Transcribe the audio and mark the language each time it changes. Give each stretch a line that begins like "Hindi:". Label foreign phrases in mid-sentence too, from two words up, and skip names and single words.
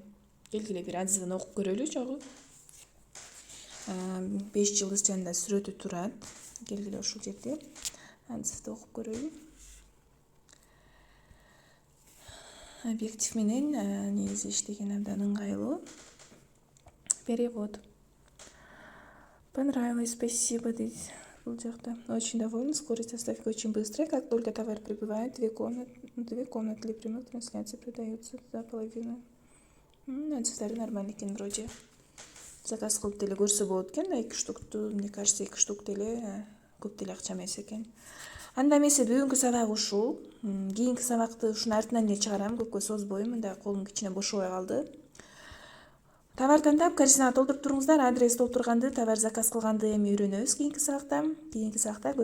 Kyrgyz: Келгиле бир отзывын окуп көрөлү чогуу. 5 жылдыз жанында сүрөтү турат. Келгиле ушул жерде отзывды окуп көрөлү. Объектив менен негизи иштеген абдан ыңгайлуу.
Russian: Перевод. Понравилось, спасибо
Kyrgyz: дейт бул жакта.
Russian: Очень довольны, скорость доставки очень быстрая. Как только товар прибывает, 2 комнаты для прямой трансляции продаются за половину.
Kyrgyz: Отзывдары нормально экен вроде. Заказ кылып деле көрсө болот экен, 2 штукту,
Russian: мне кажется,
Kyrgyz: 2 штук деле көп деле акча эмес экен. Анда эмесе бүгүнкү сабак ушул. Кийинки сабакты ушунун артынан эле чыгарам, көпкө созбойм, мындай колум кичине бошобой калды. Товар тандап, корзинага толтуруп туруңуздар, адрес толтурганды, товар заказ кылганды эми үйрөнөбүз кийинки сабакта.